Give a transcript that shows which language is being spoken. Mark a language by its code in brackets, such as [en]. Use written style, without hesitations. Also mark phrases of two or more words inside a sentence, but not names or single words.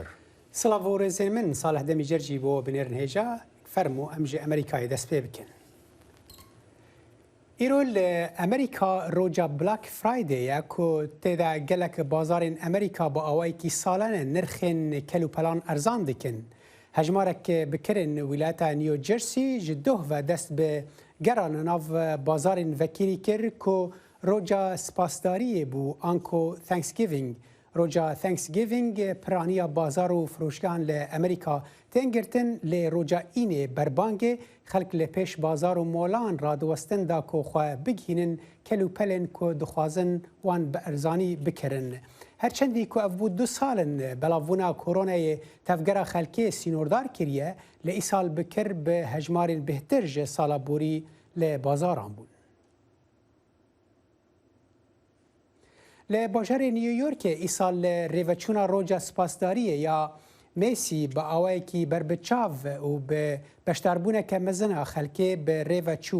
[ku] سڵاڤۆڕێزێن من ساڵح دەمی جەرجی بۆ بنێرن هێژا فەرمو ئەمژێ ئەمریکای دەست پێ بکەن. ئیرۆ لە ئەمریکا ڕۆژە بلاک فرایدەیە کۆ تێدا گەلک بازارên ئەمریکا بۆ ئەوەیەکی ساڵانە نرخێن کەلوپەلان ئەرزان دکن. هەژمارێک بکردن ویلایەتە نیوجەرسی ji doh ve dest bi geran nav bazarên vekirî kir ku roja spasdariyê bû anko Thanksgiving. Roja Thanksgiving piraniya bazar û firoşgehan li Amerîka tên girtin lê roja înê berbangê xelk li pêş bazar û molan radiwestin da ku xwe bigihînin kelûpelên ku dixwazin wan bi erzanî bikirin. هەرچەندی کو ئەف بوو 2 ساڵن بەڵاوبوونا کۆرۆنایê tevgera xelkê sînordar kiriye li îsal bikir bi hejmarên bêhtir ji sala borî li bazaran bûn. Li bajarê New Yorkê îsal li rêveçûna roja spasdariyê ya Mesî bi awayekî berbiçav û bi beşdarbûneke mezina xelkê bi rêveçû.